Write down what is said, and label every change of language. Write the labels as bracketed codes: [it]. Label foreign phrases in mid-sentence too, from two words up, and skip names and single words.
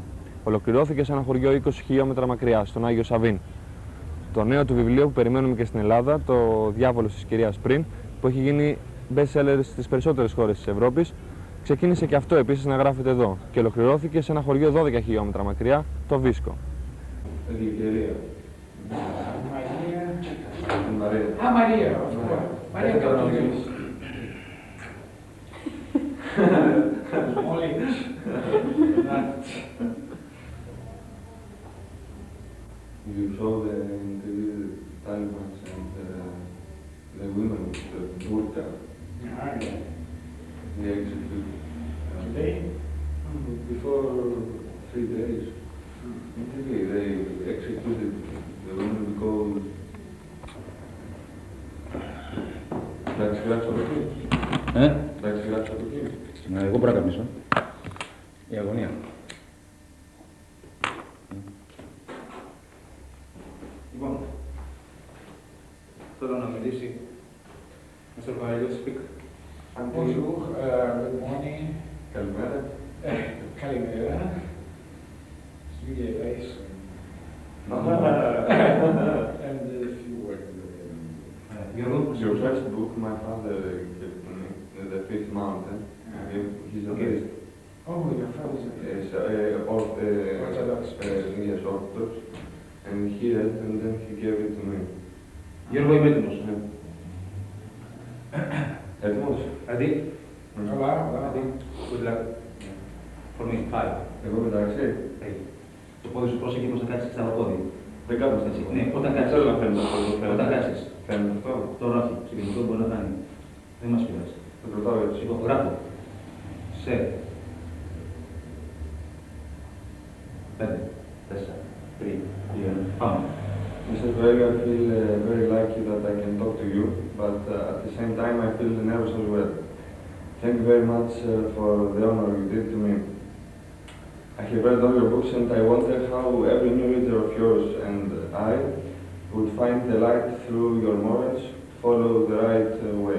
[el] Ολοκληρώθηκε σε ένα χωριό 20 χιλιόμετρα μακριά, στον Άγιο Σαββίν. Το νέο του βιβλίο που περιμένουμε και στην Ελλάδα, «Το Διάβολος της κυρίας Πριν», που έχει γίνει best seller στις περισσότερες χώρες της Ευρώπης, ξεκίνησε και αυτό επίσης να γράφεται εδώ και ολοκληρώθηκε σε ένα χωριό 12 χιλιόμετρα μακριά, το Βίσκο. [en] Maria, of course. Maria Católicos. Only that. You saw the Taliban and the women with the burqa. They executed. Today? Before 3 days. They executed the women because [el] εντάξει, γράψα από εκεί. Εντάξει, γράψα από εκεί. Εγώ μπορώ να καμίσω. Η αγωνία. Λοιπόν, θέλω να μιλήσει Mr. [en] Valerio speak. Bonjour, good morning. [el] Καλημέρα. Kalimera. [en] Sweet face. And a few words. Your first book, my father gave to me, The Fifth Mountain. He's a priest. Oh, your father's a Yes, Orthodox. Yes, Orthodox. And he read and then he gave it to me. [el] Γιώργο, είμαι έτοιμος. Έτοιμος. [en] Ready? [es] Hola, hola. [en] Ready? Good luck. For me, 5. [el] Εγώ μεταξύ. Το πόδι σου πρόσεχε πως να κάτσεις στα πόδι. Δεν κάθομαι Έτσι. αυτό. Ναι, όταν κάτσεις. Θέλω να φαίνεται αυτό. Όταν κάτσεις. Φαίνεται αυτό. Τώρα όχι, συγκεκριτικό μπορεί να κάνει. Δεν μας πειράζει. Το κρατάω έτσι. Λοιπόν, γράφω. Σε. 5, 4, 3, 2, πάμε. [en] Mr. Coelho, I feel very lucky that I can talk to you, but at the same time I feel nervous as well. Thank you very much for the honor you did to me. I have read all your books and I wonder how every new reader of yours and I would find the light through your morals, follow the right way.